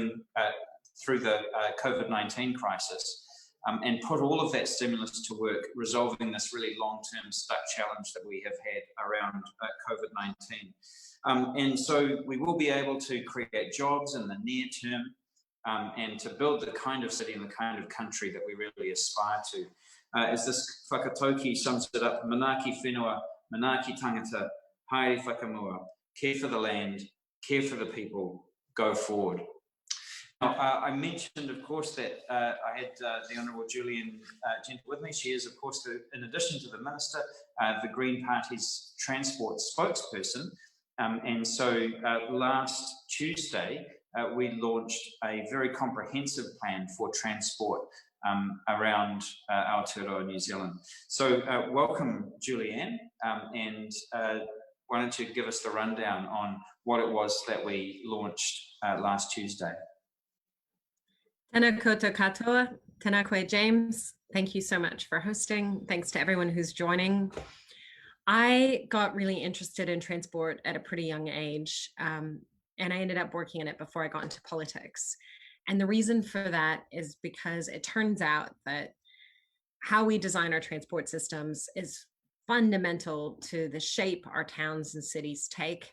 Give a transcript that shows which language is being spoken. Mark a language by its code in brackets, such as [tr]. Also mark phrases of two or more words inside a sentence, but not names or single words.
[en] the COVID-19 crisis, and put all of that stimulus to work, resolving this really long-term stuck challenge that we have had around COVID-19. And so we will be able to create jobs in the near term and to build the kind of city and the kind of country that we really aspire to. As this whakatauki sums it up, [mi] manaaki whenua, manaaki tangata, haere whakamua, [en] care for the land, care for the people, go forward. Now, I mentioned, of course, that I had the Honourable Julian Genter with me. She is, of course, in addition to the Minister, the Green Party's transport spokesperson. And so last Tuesday, we launched a very comprehensive plan for transport around Aotearoa, New Zealand. So welcome, Julianne, and why don't you give us the rundown on what it was that we launched last Tuesday? [mi] Tēnā koutou katoa, tēnā koe James. [en] Thank you so much for hosting. Thanks to everyone who's joining. I got really interested in transport at a pretty young age, and I ended up working in it before I got into politics. And the reason for that is because it turns out that how we design our transport systems is fundamental to the shape our towns and cities take.